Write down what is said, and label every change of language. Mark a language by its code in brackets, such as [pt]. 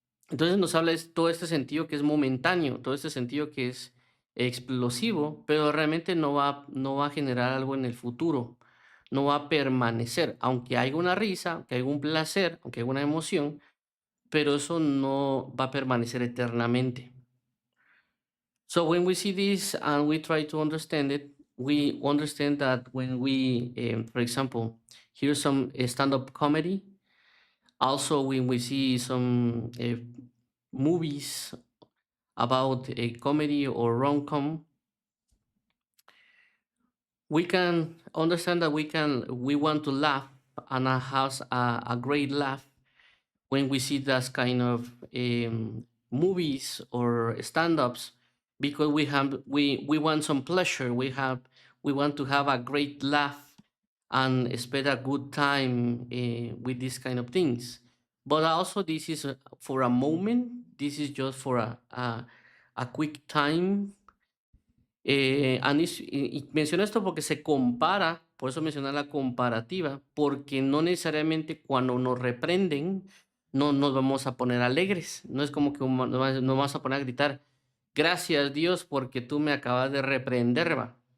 [es] Entonces nos habla todo este sentido que es momentáneo, todo este sentido que es explosivo, pero realmente no va a generar algo en el futuro, no va a permanecer, aunque haya una risa, aunque haya un placer, aunque haya una emoción, pero eso no va a permanecer eternamente. [en] So when we see this and we try to understand it, we understand that when we, for example, hear some stand-up comedy, also when we see some movies about a comedy or rom-com, we can understand that we want to laugh and have a great laugh when we see that kind of movies or stand-ups, because we want some pleasure, we want to have a great laugh and spend a good time with these kind of things. But also this is for a moment, this is just for a quick time. [es] Y menciono esto porque se compara, por eso mencioné la comparativa, porque no necesariamente cuando nos reprenden no nos vamos a poner alegres. No es como que nos vamos a poner a gritar, gracias Dios porque tú me acabas de reprender, va.